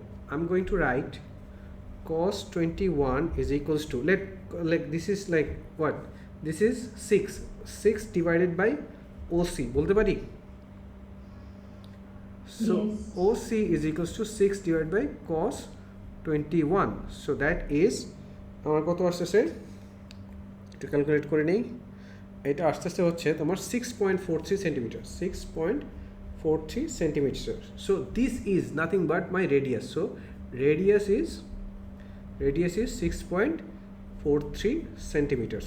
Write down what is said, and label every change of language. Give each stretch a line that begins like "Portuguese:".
English: I am going to write cos 21 is equals to, like this is like what? This is 6 divided by OC
Bangla: বলতে পারি?
English: So Yes. OC is equals to 6 divided by cos 21. So that is
Bangla: আমার কত আসছে? একটু calculate করে নেই। এটা আসতে হচ্ছে তোমার 6.43 centimetre, 6.43 centimetre.
English: So this is nothing but my radius. So radius is 6.43 centimeters.